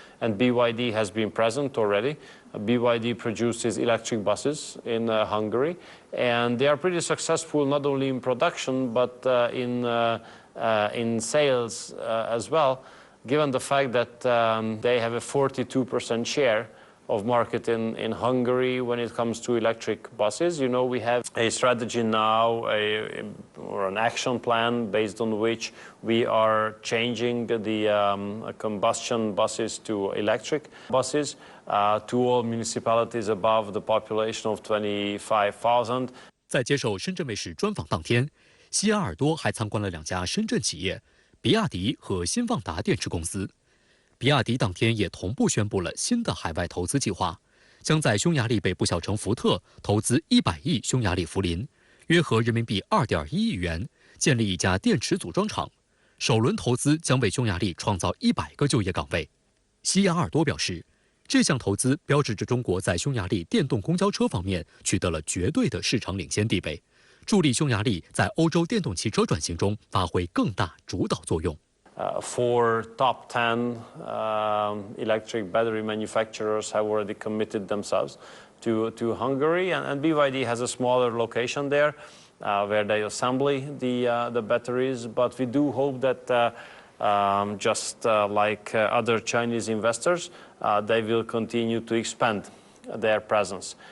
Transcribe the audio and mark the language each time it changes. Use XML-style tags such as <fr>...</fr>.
<en>And BYD has been present already. BYD produces electric buses in Hungary, and they are pretty successful not only in production but in sales as well, given the fact that they have a 42% share of market in Hungary when it comes to electric buses. You know, we have a strategy now, or an action plan based on which we are changing the combustion buses to electric buses to all municipalities above the population of 25,000.</en> <zh>在接受深圳卫视专访当天，西亚尔多还参观了2家深圳企业，比亚迪和新旺达电池公司。比亚迪当天也同步宣布了新的海外投资计划，将在匈牙利北部小城福特投资100亿匈牙利福林，约合人民币2.1亿元，建立一家电池组装厂。首轮投资将为匈牙利创造100个就业岗位。西亚尔多表示，这项投资标志着中国在匈牙利电动公交车方面取得了绝对的市场领先地位，助力匈牙利在欧洲电动汽车转型中发挥更大主导作用。</zh> <en>4 top 10 electric battery manufacturers have already committed themselves to Hungary, and BYD has a smaller location there where they assemble the batteries. But we do hope that just like other Chinese investors, they will continue to expand their presence.</en>